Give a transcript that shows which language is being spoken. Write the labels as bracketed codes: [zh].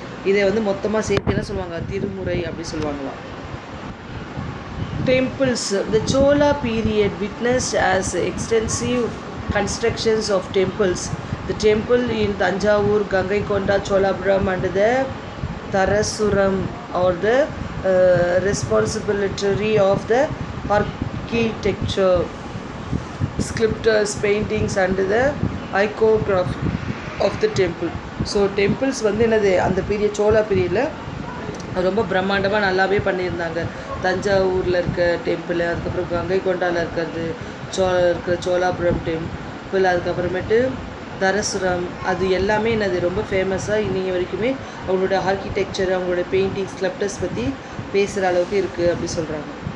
[ta] இதை வந்து மொத்தமாக சேர்த்து என்ன சொல்லுவாங்க, திருமுறை அப்படி சொல்லுவாங்களாம். [en] Temples. The Chola period witnessed as extensive constructions of temples. The temple in Tanjavur, Gangaikonda, Cholapuram and the Tharasuram are the responsibility of the architecture, sculptures, paintings and the iconography of the temple. [ta] So temples வந்து என்னது அந்த period சோலா பீரியடில் ரொம்ப பிரம்மாண்டமாக நல்லாவே பண்ணியிருந்தாங்க. தஞ்சாவூரில் இருக்க டெம்பிள், அதுக்கப்புறம் கங்கைகொண்டாவில் இருக்கிறது, சோலாபுரம் டெம்பிள், அதுக்கப்புறமேட்டு தரசுரம், அது எல்லாமே என்னது ரொம்ப ஃபேமஸாக இன்னைக்கு வரைக்குமே அவங்களோட ஆர்கிடெக்சர், அவங்களோட பெயிண்டிங், ஸ்கல்ப்டர்ஸ் பற்றி பேசுகிற அளவுக்கு இருக்குது அப்படி சொல்கிறாங்க.